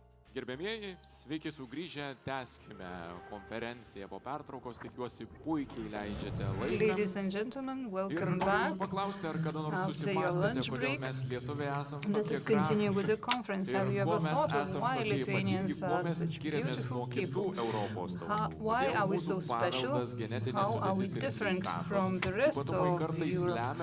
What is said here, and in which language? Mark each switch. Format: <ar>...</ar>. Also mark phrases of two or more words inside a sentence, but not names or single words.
<lt>Gerbėmieji, sveiki sugrįžę, tęskime konferenciją po pertraukos, tikiuosi puikiai leidžiate laiką.</lt> <en>Ladies and gentlemen, welcome back. After your lunch break, let us continue with the conference. Have you ever thought of why Lithuanians are such beautiful people? Why are we so special? How are we different from the rest of Europe?</en>